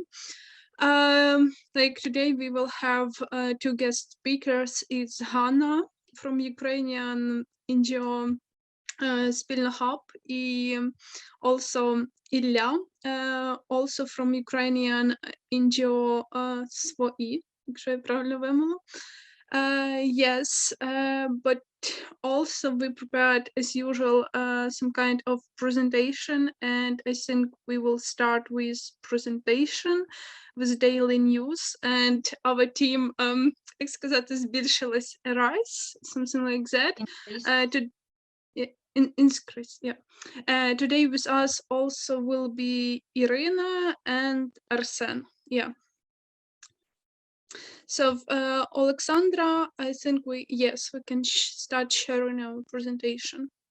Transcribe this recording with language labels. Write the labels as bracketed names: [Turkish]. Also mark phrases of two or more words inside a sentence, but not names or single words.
[English] Like today we will have two guest speakers. It's Hannah from Ukrainian NGO Spilna Hub, and also Ilya, also from Ukrainian NGO Свої, [Ukrainian] якщо я правильно вимовила. [English] Yes, but also we prepared as usual some kind of presentation, and I think we will start with presentation with daily news, and our team, [Ukrainian] як сказати, збільшилась раз, [English] something like that. Increase, yeah. Today with us also will be Irina and Arsen. Yeah. So Alexandra, I think we can start sharing our presentation.